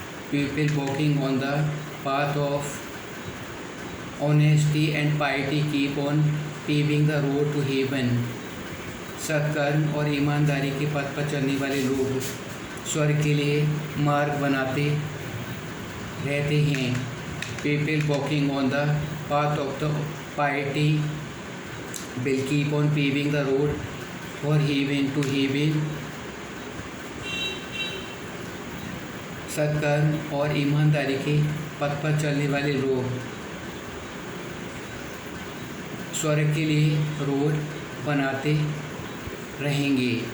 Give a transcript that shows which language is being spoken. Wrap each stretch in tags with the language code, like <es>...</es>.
<en>People walking on the path of honesty and piety keep on paving the road to heaven.</en> <hi>सत्कर्म और ईमानदारी के पथ पर चलने वाले लोग स्वर्ग के लिए मार्ग बनाते रहते हैं.</hi> <en>People walking on the path of the piety will keep on paving the road for heaven to heaven.</en> <hi>सत्कर्म और ईमानदारी के पथ पर चलने वाले लोग स्वर्ग के लिए रोड बनाते रहेंगे.</hi>